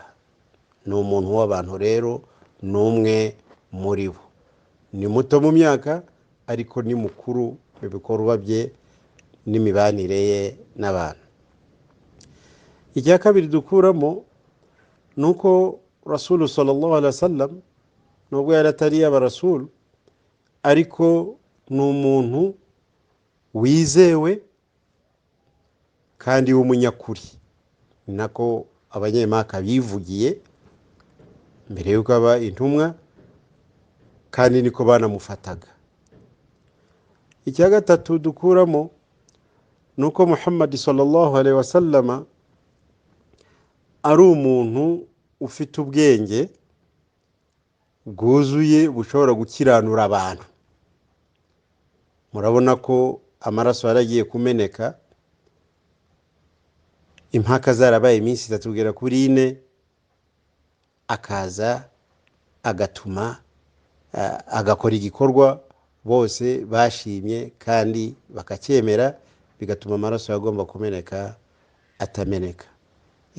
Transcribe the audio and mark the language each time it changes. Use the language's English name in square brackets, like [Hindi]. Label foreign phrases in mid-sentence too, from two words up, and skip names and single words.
[Kinyarwanda] Ni umuntu w'abantu rero, n'umwe muri bo. Ni muto mu myaka ariko ni mukuru mu bikorwa bye n'imibanire ye n'abantu. Icya kabiri dukuramo nuko [Arabic] رسول صلى الله عليه وسلم [Kinyarwanda] nubwo yari atari y'abarasul, ariko ni umuntu wizewe kandi w'umunyakuri. Nako abanyemaka bivugiye mbere yuko aba intumwa, kandi niko banamufataga. Icya gatatu dukuramo nuko Muhammad [Arabic] صلى الله عليه وسلم [Kinyarwanda] ari umuntu ufite ubwenge bwuzuye bushobora gukiranura abantu. Murabona ko amaraso yaragiye kumeneka, impaka zarabaye iminsi 3 kugera kuri 4, akaza agatuma agakora igikorwa bose bashimye kandi bakacyemera, bigatuma amaraso yagomba kumeneka atameneka.